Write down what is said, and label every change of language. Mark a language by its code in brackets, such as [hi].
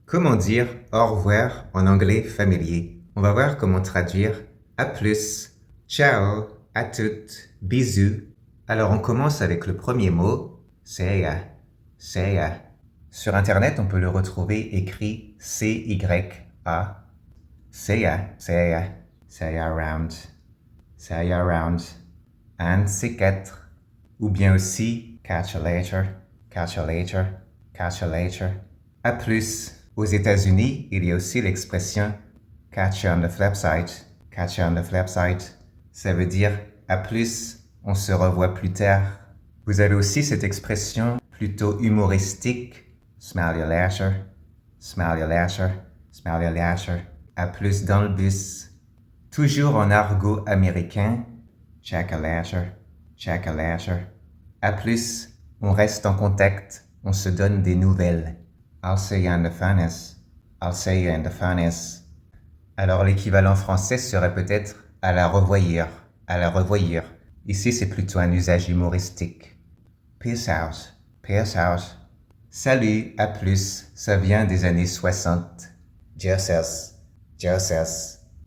[fr] Comment dire au revoir en anglais familier? On va voir comment traduire à plus, ciao, à toutes, bisous. Alors on commence avec le premier mot, [en] see ya, see ya. [fr] Sur internet, on peut le retrouver écrit C-Y-A. [en] See ya, see ya, see ya around, see ya around. [fr] Un de ces quatre. Ou bien aussi [en] catch you later, catch you later, [fr] catch you later. À plus. Aux États-Unis, il y a aussi l'expression [en] catch you on the flip side, [fr] catch you on the flip side. Ça veut dire à plus, on se revoit plus tard. Vous avez aussi cette expression plutôt humoristique, [en] smell you later, smell you later, [fr] smell you later. À plus dans le bus. Toujours en argot américain, [en] check a later, check a later. [fr] À plus, on reste en contact, on se donne des nouvelles. [en] I'll see you in the furnace. I'll see you in the furnace. [fr] Alors l'équivalent français serait peut-être à la revoyure, à la revoyure. Ici, c'est plutôt un usage humoristique. [en] Peace out, peace out. [fr] Salut, à plus, ça vient des années 60. [en] Deuces, deuces.